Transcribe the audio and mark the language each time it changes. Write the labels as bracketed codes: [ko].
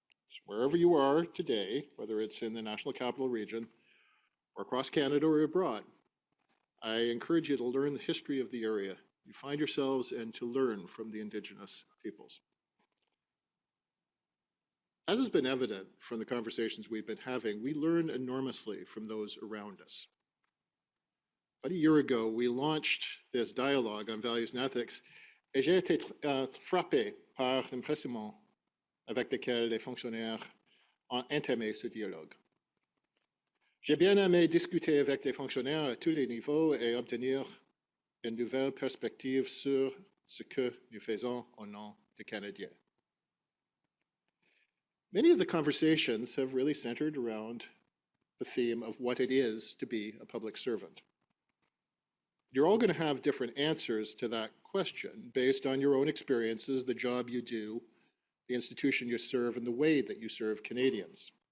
[en] So wherever you are today, whether it's in the National Capital Region or across Canada or abroad, I encourage you to learn the history of the area you find yourselves and to learn from the Indigenous peoples. As has been evident from the conversations we've been having, we learn enormously from those around us. [fr] About a year ago, we launched this dialogue on values and ethics, et j'ai été frappé par l'impression avec lequel les fonctionnaires ont entamé ce dialogue. J'ai bien aimé discuter avec des fonctionnaires à tous les niveaux et obtenir une nouvelle perspective sur ce que nous faisons au nom des Canadiens. [en] Many of the conversations have really centered around the theme of what it is to be a public servant. You're all going to have different answers to that question based on your own experiences, the job you do, the institution you serve, and the way that you serve Canadians.